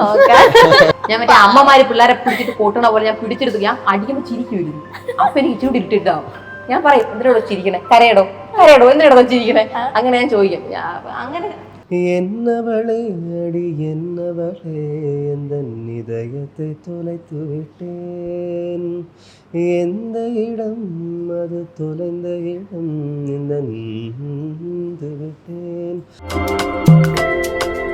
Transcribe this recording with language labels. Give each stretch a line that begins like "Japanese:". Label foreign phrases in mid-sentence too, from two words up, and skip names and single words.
Malayalam: ഞാൻ മറ്റേ അമ്മമാര് പിള്ളേരെ പിടിച്ചിട്ട് കൂട്ടണ പോലെ ഞാൻ പിടിച്ചെടുത്തു. ഞാൻ അടിക്കുമ്പോ ചിരിക്കുമായിരുന്നു. അപ്പൊ എനിക്ക് ഇച്ചിരി ഇട്ടിട്ടാവും. ഞാൻ പറയും എന്തിനോടോ ചിരിക്കണേ, കരയടോ എന്തിനോടോ ചിരിക്കണേ, അങ്ങനെ ഞാൻ ചോദിക്കും. അങ്ങനെ
Tamil: என்னவளே அடி என்னவளே எந்தன் இதயத்தை தொலைத்து விட்டேன் எந்த இடம் அது தொலைந்த இடம் இந்த விட்டேன்